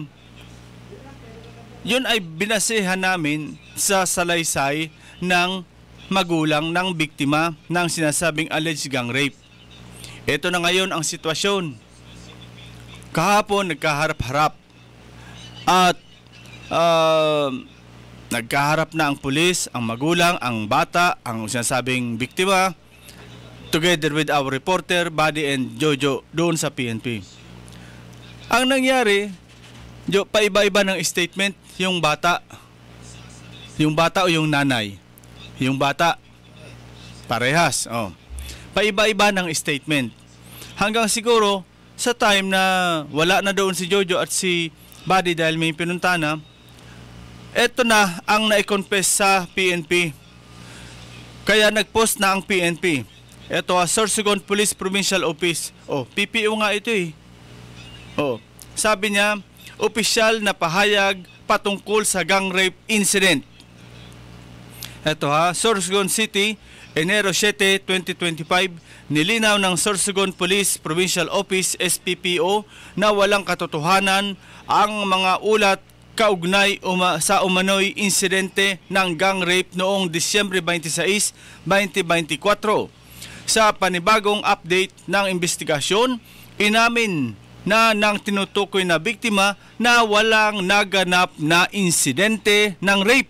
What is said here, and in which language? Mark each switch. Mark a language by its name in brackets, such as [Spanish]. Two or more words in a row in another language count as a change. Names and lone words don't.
[Filipino] Yun ay binasehan namin sa salaysay ng magulang ng biktima ng sinasabing [English] alleged gang rape. [Filipino] Ito na ngayon ang sitwasyon. Kahapon nagkaharap-harap at nagkaharap na ang pulis, ang magulang, ang bata, ang sinasabing biktima, [English] together with our reporter, Buddy and Jojo, [Filipino] doon sa PNP. Ang nangyari, paiba-iba ng statement yung bata. Yung bata o yung nanay? Yung bata. Parehas. Oh. Paiba-iba ng statement. Hanggang siguro, sa time na wala na doon si Jojo at si Buddy dahil may pinunta na, eto na ang nai-confess sa PNP. Kaya nag-post na ang PNP. Ito Sorsogon Police Provincial Office. PPO nga ito eh. Sabi niya, opisyal na pahayag patungkol sa [English] gang rape incident. [Filipino] Ito Sorsogon City, Enero 7, 2025, nilinaw ng Sorsogon Police Provincial Office SPPO na walang katotohanan ang mga ulat kaugnay sa umano'y insidente ng [English] gang rape [Filipino] noong Disyembre 26, 2024. Sa panibagong update ng investigasyon, inamin na ng tinutukoy na biktima na walang naganap na insidente ng rape.